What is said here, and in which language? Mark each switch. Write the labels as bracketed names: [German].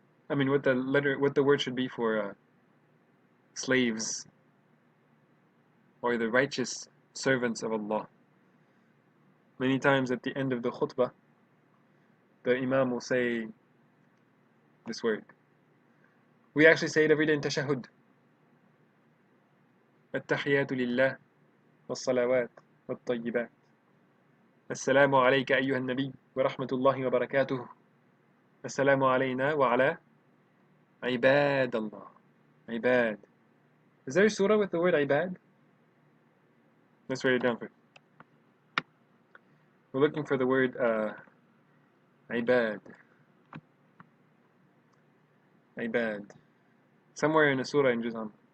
[English] I mean, what the word should be for slaves or the righteous servants of Allah. Many times at the end of the khutbah, the Imam will say this word. We actually say it every day in tashahhud. [Arabic] التحيات لله والصلوات والطيبات. السلام عليك أيها النبي ورحمة الله وبركاته. السلام علينا وعلى عباد الله. عباد. [English] Is there a surah with the word ibad? Let's write it down first. We're looking for the word ibad. Ibad. Somewhere in a surah in Juz'an.